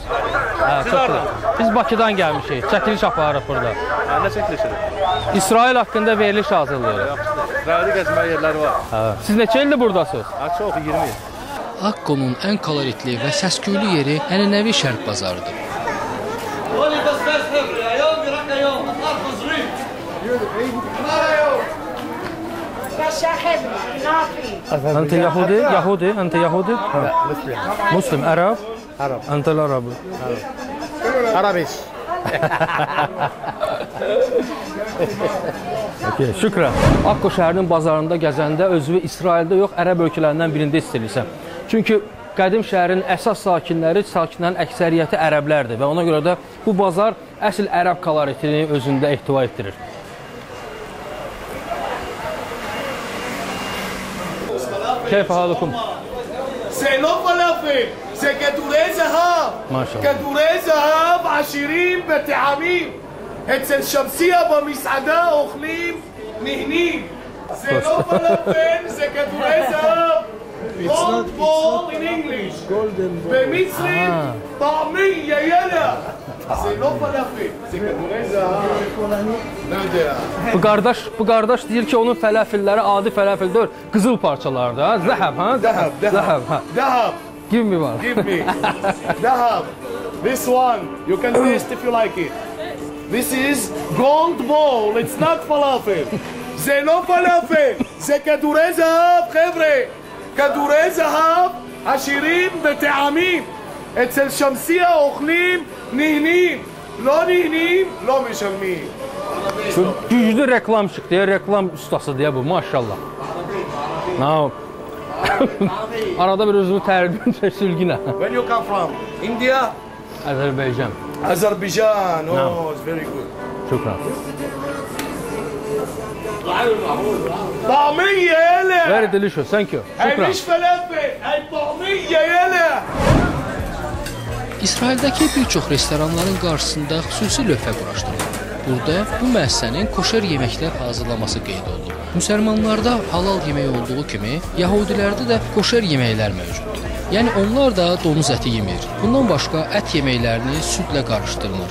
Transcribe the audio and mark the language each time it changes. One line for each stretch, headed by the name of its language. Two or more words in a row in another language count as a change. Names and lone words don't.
Azerbaijani: Hə, çox gözəl. Biz Bakıdan gəlmişik, çəkiliş aparırıq burada. Hə, nə çəkilişidir? İsrail haqqında veriliş hazırlayırıq. İsraildə gəzməyə yerləri var. Hə. Siz neçə ildir buradasınız? Hə, çox, 20 il. Akkonun ən koloritli və səs-küylü yeri ənənəvi şərq bazarıdır.
Arabic: أنت يهودي؟ يهودي؟ أنت يهودي؟ مسلم عرب؟ عرب. أنت العربي. Arabiş. Okay, şükran.
Azerbaijani: Akko şəhərinin bazarında gəzəndə özünü İsraildə yox, ərəb ölkələrindən birində hiss edirsən. Çünki qədim şəhərin əsas sakinlərin əksəriyyəti ərəblərdir və ona görə də bu bazar əsl ərəb koloritini özündə ehtiva etdirir.
Arabic: كيف حالكم؟
Hebrew: זה לא פלאפל, זה כדורי זהב. כדורי זהב עשירים בטעמים. אצל שמסיה במסעדה אוכלים, נהנים. זה לא פלאפל, זה כדורי זהב.
English: Gold ball in English.
Hebrew: במצרית,
Arabic: طعמية يلا.
Hebrew: זה לא פלאפל, זה כדורי זהב. לא יודע.
Azerbaijani: Bu qardaş deyir ki, onun fəlafilləri adi fəlafil deyil, qızıl parçalardır, ha? Zəhəb, ha? Zəhəb. Zəhəb.
English: Give me one. Give me. Zəhəb. This one, you can taste if you like it. This is gold ball, it's not falafel.
Hebrew: זה לא פלאפל, זה כדורי זהב, חבר'ה. כדורי זהב עשירים בטעמים. אצל שמסיה אוכלים, נהנים. לא נהנים, לא משלמים.
Azerbaijani: Güclü reklam çıktı, reklam ustası diye bu, maşallah.
English: Now,
Azerbaijani: arada bir özünü tərbiyə sülgünə.
English: Where you come from? India?
Azerbaijani: Azərbaycan.
English: Azerbaijan. Oh, it's very good.
Arabic: Şükran. طعمية يلا.
English: Very delicious, thank you.
Arabic: هاي Şükran. مش فلافل، هاي طعمية يلا.
Azerbaijani: İsraildəki bir çox restoranların qarşısında xüsusi lövhə quraşdırılıb. Burada bu müəssisənin koşer yeməklər hazırlaması qeyd olunub. Müsəlmanlarda halal yemək olduğu kimi, Yahudilərdə də koşer yeməklər mövcuddur. Yəni onlar da donuz əti yemir. Bundan başqa ət yeməklərini südlə qarışdırmır.